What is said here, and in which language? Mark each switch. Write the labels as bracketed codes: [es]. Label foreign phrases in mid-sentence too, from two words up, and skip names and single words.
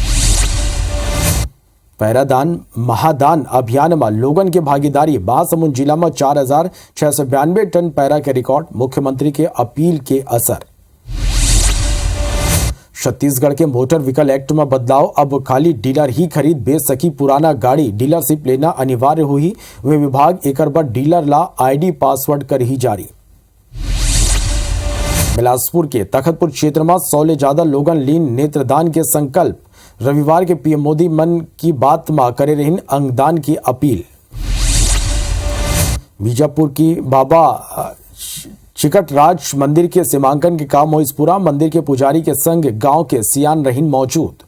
[hne] पैरादान महादान अभियान में लोगन के भागीदारी, महासमुंद जिला में 4692 टन पैरा के रिकॉर्ड, मुख्यमंत्री के अपील के असर। छत्तीसगढ़ के मोटर व्हीकल एक्ट में बदलाव, अब खाली डीलर ही खरीद बेच सकी पुराना गाड़ी, डीलरशिप लेना अनिवार्य हुई, वे विभाग एक बार डीलर ला [en] ID password [hne] कर ही जारी। बिलासपुर के तखतपुर क्षेत्र में 100 ले ज्यादा लोगन लीन नेत्रदान के संकल्प, रविवार के पीएम मोदी मन की बात में करे रही अंगदान की अपील। बीजापुर की बाबा चिकटराज मंदिर के सीमांकन के काम हो पूरा, मंदिर के पुजारी के संग गांव के सियान रहीन मौजूद।